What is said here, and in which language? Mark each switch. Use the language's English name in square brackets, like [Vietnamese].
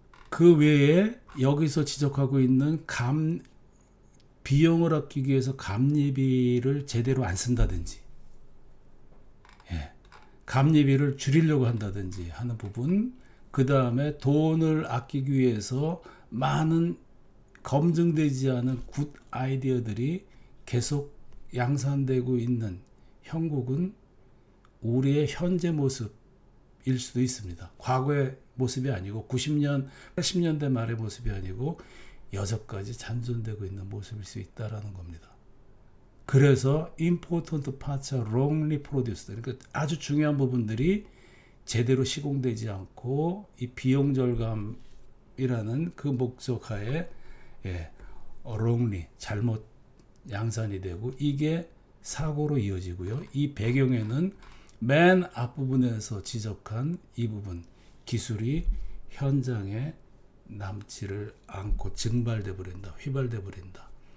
[Korean] 그 외에 여기서 지적하고 있는 비용을 아끼기 위해서 감리비를 제대로 안 쓴다든지, 예, 감리비를 줄이려고 한다든지 하는 부분, 그 다음에 돈을 아끼기 위해서 많은 검증되지 않은 굿 아이디어들이 계속 양산되고 있는 형국은 우리의 현재 모습일 수도 있습니다. 과거의 모습이 아니고 90년, 80년대 말의 모습이 아니고 여전까지 잔존되고 있는 모습일 수 있다는 겁니다. 그래서 [English] important parts are wrongly produced. [Korean] 그러니까 아주 중요한 부분들이 제대로 시공되지 않고 이 비용 절감이라는 그 목적 하에, 예, wrongly, 잘못 양산이 되고 이게 사고로 이어지고요. 이 배경에는 맨 앞부분에서 지적한 이 부분, 기술이 현장에 남지를 않고 증발돼 버린다, 휘발돼 버린다.